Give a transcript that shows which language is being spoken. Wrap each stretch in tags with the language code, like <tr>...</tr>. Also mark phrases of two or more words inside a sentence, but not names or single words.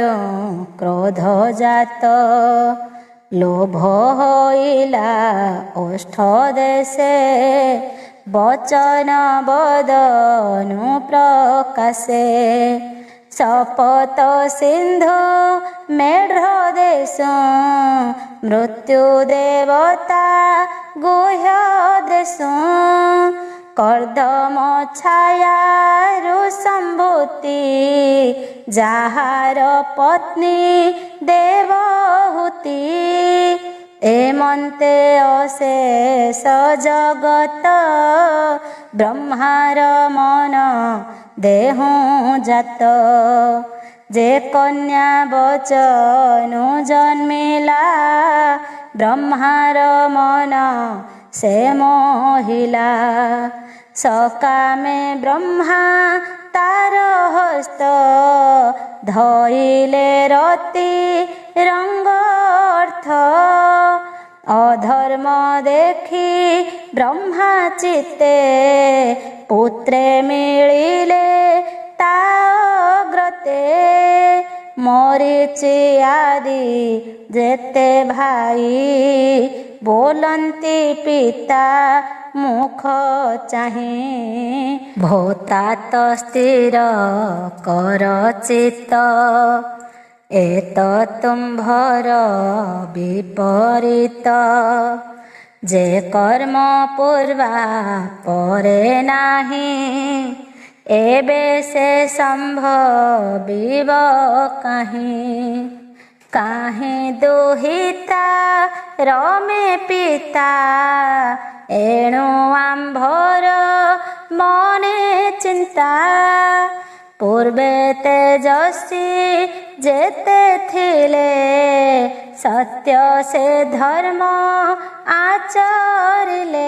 <or>କ୍ରୋଧ ଜାତ ଲୋଭ ହୋଇଲା ଓଷ୍ଠ ଦେଶେ ବଚନ ବଦନୁ ପ୍ରକାଶେ ଶପଥ ସିନ୍ଧୁ ମେଢ୍ର ଦେଶ ମୃତ୍ୟୁ ଦେବତା ଗୁହ୍ୟ ଦେଶ କର୍ଦ୍ଦମ ଛାୟାରୁ ସମ୍ଭୂତି ଯାହାର ପତ୍ନୀ ଦେବହୂତି ଏମନ୍ତେ ଅଶେଷ ଜଗତ ବ୍ରହ୍ମାର ମନ ଦେହୁ ଜାତ ଯେ କନ୍ୟା ବଚନୁ ଜନ୍ମିଲା ବ୍ରହ୍ମାର ମନ ସେ ମୋହିଲା ସକାମେ ବ୍ରହ୍ମା ତାର ହସ୍ତ ଧଇଲେ ରତି ରଙ୍ଗର୍ଥ ଅଧର୍ମ ଦେଖି ବ୍ରହ୍ମା ଚିତ୍ତେ ପୁତ୍ରେ ମିଳିଲେ ତାଗ୍ରତେ ମରୀଚି ଆଦି ଯେତେ ଭାଇ ବୋଲନ୍ତି ପିତା ମୁଖ ଚାହେ ଭୂତାତ ସ୍ଥିର କର ଚିତ୍ତ ଏତ ତୁମ୍ଭର ବିପରୀତ ଯେ କର୍ମ ପୂର୍ବା ପରେ ନାହିଁ ଏବେ ସେ ସମ୍ଭବିବ କାହିଁ କାହେ ଦୁହିତା ରମେ ପିତା ଏଣୁ ଆମ୍ଭର ମନେ ଚିନ୍ତା। ପୂର୍ବେ ତେଜସ୍ୱୀ ଯେତେ ଥିଲେ ସତ୍ୟ ସେ ଧର୍ମ ଆଚରିଲେ।</or>